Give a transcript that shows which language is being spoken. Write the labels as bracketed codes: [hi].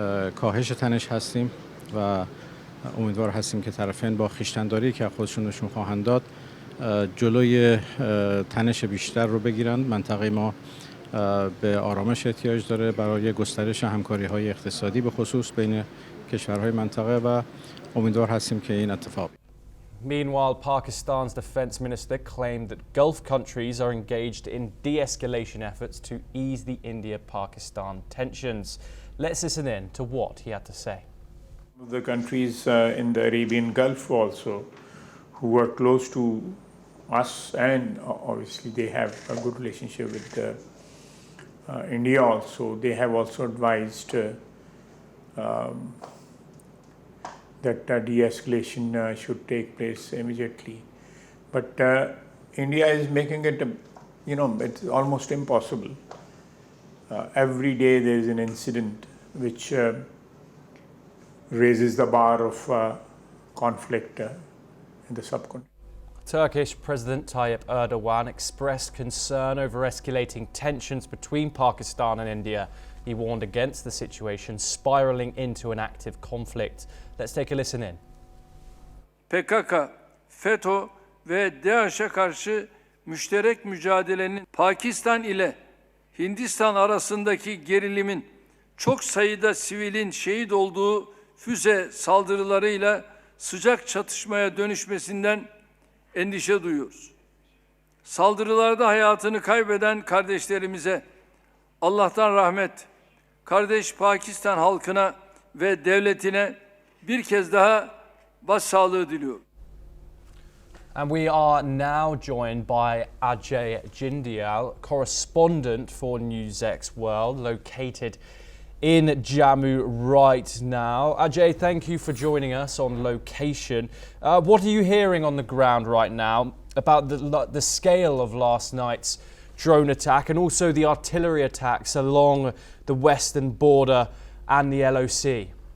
[fa] کاهش تنش هستیم و امیدوار هستیم که طرفین با خویشتن‌داری که خودشون نشون خواهند داد جلوی تنش بیشتر رو بگیرن. منطقه ما به آرامش احتیاج داره برای گسترش همکاری‌های اقتصادی به خصوص بین کشورهای منطقه و امیدوار هستیم که این اتفاق بیفته. [en] Meanwhile, Pakistan's defense minister claimed that Gulf countries are engaged in de-escalation efforts to ease the India-Pakistan tensions. Let's listen in to what he had to say. The countries in the Arabian Gulf also, who are close to us, and obviously they have a good relationship with India also, they have also advised that de-escalation should take place immediately. But India is making it, it's almost impossible. Every day there is an incident which raises the bar of conflict in the subcontinent. Turkish President Tayyip Erdogan expressed concern over escalating tensions between Pakistan and India. He warned against the situation spiraling into an active conflict. Let's take a listen in. [tr] PKK, FETÖ ve DAEŞ'e karşı müşterek mücadelenin Pakistan ile Hindistan arasındaki gerilimin çok sayıda sivilin şehit olduğu füze saldırılarıyla sıcak çatışmaya dönüşmesinden endişe duyuyoruz. Saldırılarda hayatını kaybeden kardeşlerimize Allah'tan rahmet, kardeş Pakistan halkına ve devletine bir kez daha başsağlığı diliyorum. [en] And we are now joined by Ajay Jindial, correspondent for NewsX World, located in Jammu right now. Ajay, thank you for joining us on location. What are you hearing on the ground right now about the scale of last night's drone attack and also the artillery attacks along the western border and the LOC?